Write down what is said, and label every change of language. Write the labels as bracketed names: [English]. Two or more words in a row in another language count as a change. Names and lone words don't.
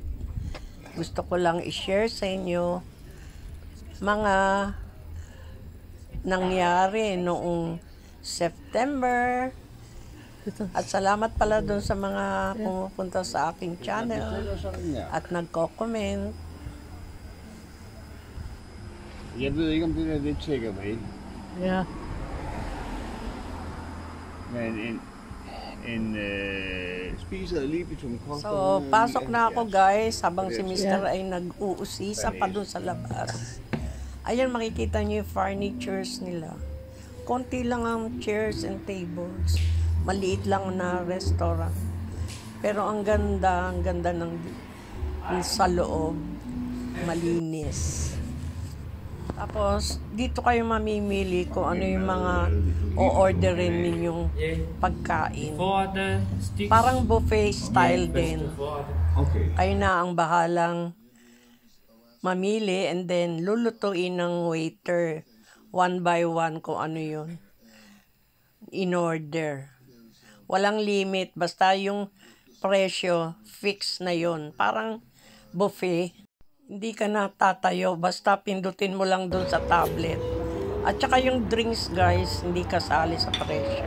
[Filipino] Gusto ko lang i-share sa inyo mga nangyari noong September. At salamat pala dun sa mga pumupunta sa aking channel at nagko-comment. [Danish] Jeg ved ikke, om det der lidt takeaway. [English] Yeah. [Danish] Men en spiser Libitum koster... [Filipino] So, pasok na ako, guys, habang si Mr. ay nag-uusisa pa dun sa labas. Ayan, makikita niyo yung furnitures nila. Konti lang ang [English] chairs and tables. [Filipino] Maliit lang na restaurant. Pero ang ganda ng sa loob. Malinis. Tapos, dito kayo mamimili kung ano yung mga o-orderin ninyong pagkain. Parang [English] buffet style [Filipino] din. Okay. Kayo na ang bahalang mamili [English] and then [Filipino] lulutuin ng waiter [English] one by one [Filipino] kung ano yun [English] in order. [Filipino] Walang limit, basta yung presyo fix na yun. Parang buffet. Hindi ka na tatayo, basta pindutin mo lang dun sa tablet. At saka yung drinks, guys, hindi kasali sa presyo.